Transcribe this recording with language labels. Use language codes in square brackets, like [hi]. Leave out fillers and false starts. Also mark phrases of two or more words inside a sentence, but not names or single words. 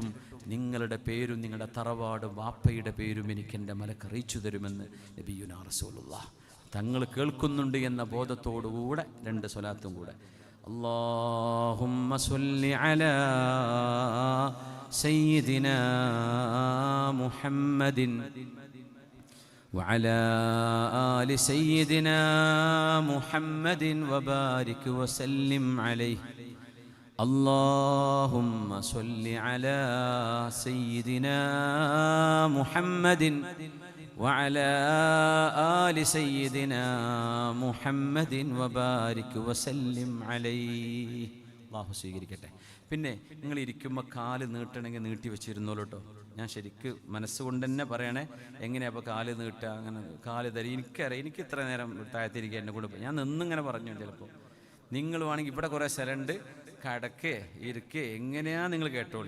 [ml] നിങ്ങളുടെ പേരും നിങ്ങളുടെ തറവാടും വാപ്പയുടെ പേരും എനിക്ക് എൻ്റെ മലക്ക് അറിയിച്ചു തരുമെന്ന് [ar] نبينا رسول الله [ml] തങ്ങൾ കേൾക്കുന്നുണ്ട് എന്ന ബോധത്തോടുകൂടെ രണ്ട് സ്വലാത്തും കൂടെ. [ar] اللهم صل على سيدنا محمد وعلى آل سيدنا محمد وبارك وسلم عليه. اللهم صل على سيدنا محمد وعلى آل سيدنا محمد وبارك وسلم عليه. [ml] അല്ലാഹു സ്വീകരിക്കട്ടെ. പിന്നെ നിങ്ങൾ ഇരിക്കുമ്പോൾ കാല് നീട്ടണമെങ്കിൽ നീട്ടി വെച്ചിരുന്നോളൂ കേട്ടോ. ഞാൻ ശരിക്ക് മനസ്സുകൊണ്ട് തന്നെ പറയണേ, എങ്ങനെയാ അപ്പോൾ കാല് നീട്ടുക, അങ്ങനെ കാല് തരി. എനിക്കറിയാം, എനിക്ക് ഇത്ര നേരം താഴത്തിരിക്കുക എന്നെ കൂടെ ഞാൻ നിന്നിങ്ങനെ പറഞ്ഞു. ചിലപ്പോൾ നിങ്ങൾ വേണമെങ്കിൽ ഇവിടെ കുറേ സ്ഥലമുണ്ട്, കടക്കേ ഇരിക്കേ എങ്ങനെയാ നിങ്ങൾ കേട്ടോളി.